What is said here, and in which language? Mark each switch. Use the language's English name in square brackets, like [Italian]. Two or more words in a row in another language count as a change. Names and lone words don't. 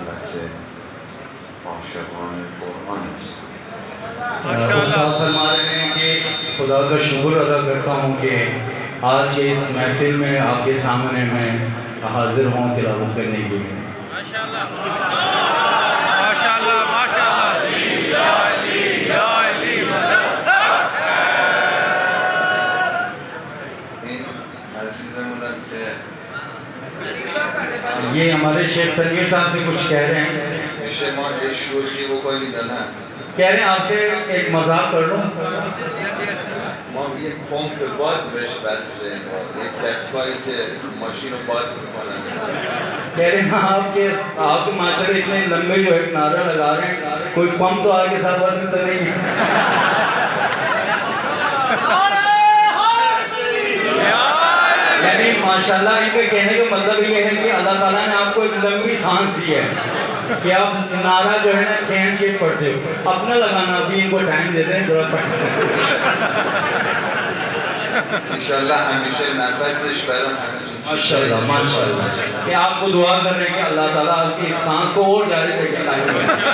[Persian] که عاشقان قرآن است. [Urdu] استاد فرما رہے ہیں کہ خدا کا شکر ادا کرتا ہوں کہ آج کے اس محفل میں آپ کے سامنے میں حاضر ہوں تلاوت کرنے کے لیے. [Arabic] ماشاءاللہ ماشاءاللہ ماشاءاللہ. یا علی یا علی [Persian] این عزیزمونم که [Urdu] یہ ہمارے شیخ تنویر صاحب سے کچھ کہہ رہے ہیں. [Persian] میشه ما یه شوخی بکنید یا نه؟ [Urdu] کہہ رہے ہیں آپ سے ایک مذاق کر لوں. [Persian] ما یه پمپ باد بهش وصله، یه کسبایی که ماشین رو باد میکنن. [Urdu] کہہ رہے ہیں آپ کے معاشرے اتنے لمبے جو ایک نعرہ لگا رہے ہیں، کوئی پمپ تو آگے ساتھ وصل تو نہیں ہے. یعنی ماشاءاللہ ان کے کہنے کا مطلب یہ ہے کہ اللہ تعالیٰ نے آپ کو ایک لمبی سانس دی ہے کہ آپ نعرہ جو ہے نا کھینچ کے پڑھتے ہو. اپنا لگانا ابھی ان کو ٹائم دیتے ہیں تھوڑا پڑھتے ہیں. [Persian] انشاءاللہ ہمیشہ نفسش برام [Urdu] ماشاءاللہ ماشاءاللہ کہ آپ کو دعا کر رہے ہیں کہ اللہ تعالیٰ آپ کی اس سانس کو اور جاری رکھے قائم کرے.